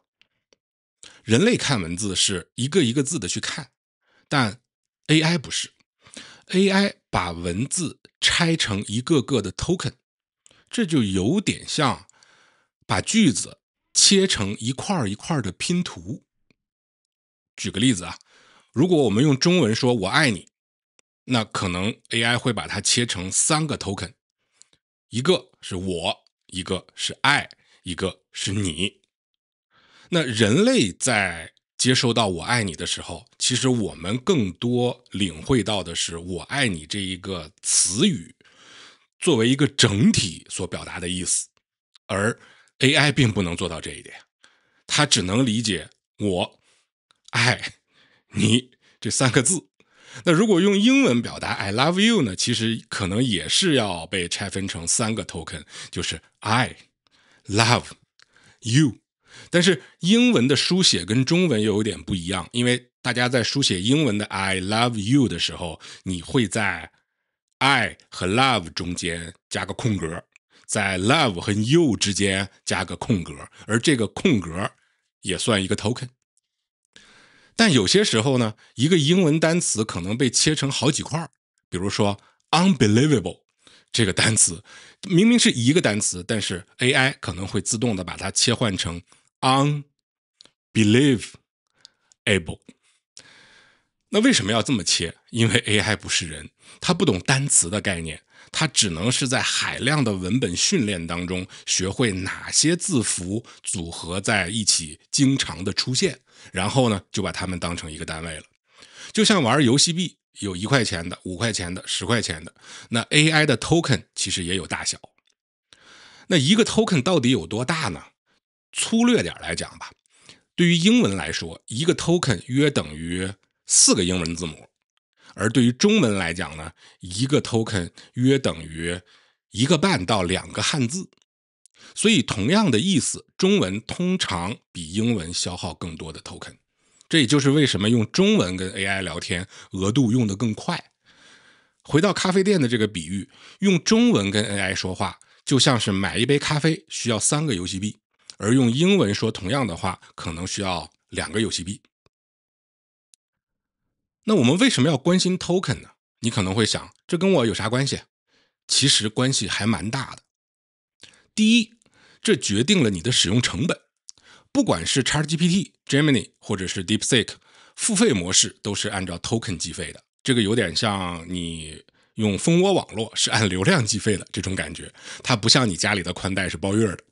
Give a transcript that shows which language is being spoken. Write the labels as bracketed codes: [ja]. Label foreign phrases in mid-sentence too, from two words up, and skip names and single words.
[zh] 人類看文字是一個一個字的去看，但 AI 不是。AI 把文字拆成一個個的 token， 這就有點像把句子切成一塊一塊的拼圖。舉個例子啊，如果我們用中文說我愛你，那可能 AI 會把它切成3個 token，一個是我，一個是愛，一個是你。那人類在接收到我愛你的時候，其實我們更多領會到的是我愛你這一個詞語作為一個整體所表達的意思，而 AI 並不能做到這一點，它只能理解我愛你這3個字。那如果用英文表達 [en] I love you [zh] 呢，其實可能也是要被拆分成3個 token， 就是 [en] I love you。 [zh] 但是英文的書寫跟中文又有點不一樣，因為大家在書寫英文的 [en] I love you [zh] 的時候，你會在 I 和 love 中間加個空格，在 love 和 you 之間加個空格，而這個空格也算一個 token。但有些時候呢，一個英文單詞可能被切成好幾塊，比如說 unbelievable 這個單詞明明是一個單詞，但是 AI 可能會自动的把它切換成 unbelievable。那為什麼要這麼切？因為 AI 不是人，它不懂单詞的概念，它只能是在海量的文本訓練当中學會哪些字符組合在一起經常的出現，然後呢就把它们當成一個單位了。就像玩遊戲幣，有1塊錢的、5塊錢的、10塊錢的，那 AI 的 token 其實也有大小。那一個 token 到底有多大呢？粗略點來講吧，對於英文來說，一個 token 約等於4個英文字母，而對於中文來講呢，一個 token 約等於1個半到2個漢字。所以同樣的意思，中文通常比英文消耗更多的 token。這也就是為什麼用中文跟 AI 聊天，額度用得更快。回到咖啡店的這個比喻，用中文跟 AI 說話，就像是買一杯咖啡需要3個遊戲幣，而用英文說同樣的話，可能需要2個遊戲幣。那我們為什麼要關心 token 呢？你可能會想，這跟我有啥關係？其實關係還蠻大的。第一，這決定了你的使用成本。不管是 ChatGPT、Gemini 或者是 DeepSeek， 付費模式都是按照 token 計費的。這個有點像你用蜂窩網絡是按流量計費的這種感覺，它不像你家裡的寬帶是包月的。